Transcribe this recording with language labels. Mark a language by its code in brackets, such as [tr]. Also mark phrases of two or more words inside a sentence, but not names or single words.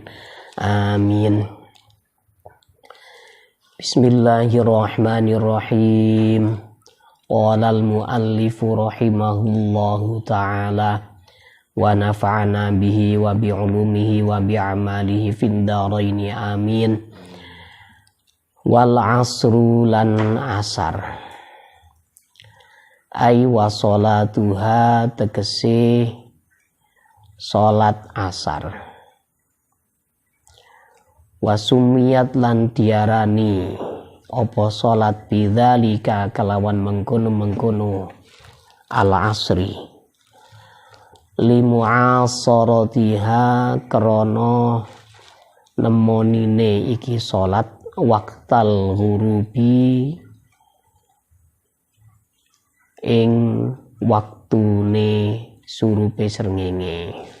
[ar] آمين. بسم الله الرحمن الرحيم. قال المؤلف رحمه الله تعالى ونفعنا به وبعلومه وبعمله في الدارين آمين. والعصر [jv] lan asar ay [ar] وصلاتها [jv] tegese salat asar. Wasumiyat lan diarani apa salat bidzalika kelawan mengkono-mengkono [ar] العصر لمعاصرتها [jv] krana nemonine iki salat [ar] وقت الغروب [jv] ing waktune surupe srengenge.